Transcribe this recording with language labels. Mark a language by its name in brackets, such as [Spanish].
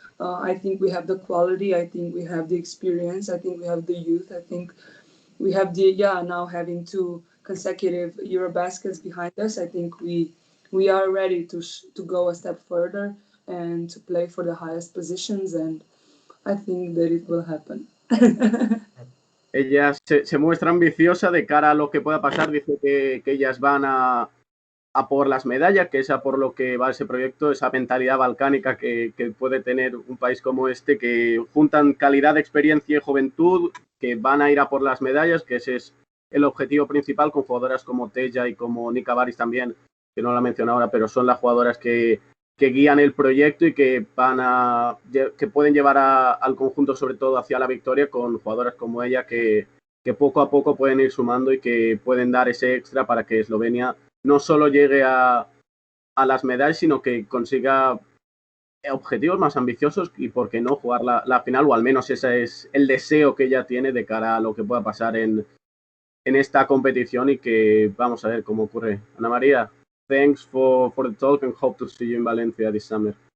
[English] I think we have the quality. I think we have the experience. I think we have the youth. I think we have now having 2 consecutive Eurobaskets behind us. I think we are ready to go a step further and to play for the highest positions, and I think that it will happen. [Spanish] Ella se muestra ambiciosa de cara a lo que pueda pasar. Dice que ellas van a por las medallas, que es a por lo que va ese proyecto, esa mentalidad balcánica que puede tener un país como este, que juntan calidad, experiencia y juventud, que van a ir a por las medallas, que ese es el objetivo principal, con jugadoras como Teja y como Nika Baris también, que no la menciono ahora, pero son las jugadoras que guían el proyecto y que pueden llevar al conjunto sobre todo hacia la victoria, con jugadoras como ella que poco a poco pueden ir sumando y que pueden dar ese extra para que Eslovenia no solo llegue a las medallas, sino que consiga objetivos más ambiciosos y, por qué no, jugar la final, o al menos ese es el deseo que ella tiene de cara a lo que pueda pasar en esta competición, y que vamos a ver cómo ocurre. Ana María, [English] thanks for the talk and hope to see you in Valencia this summer.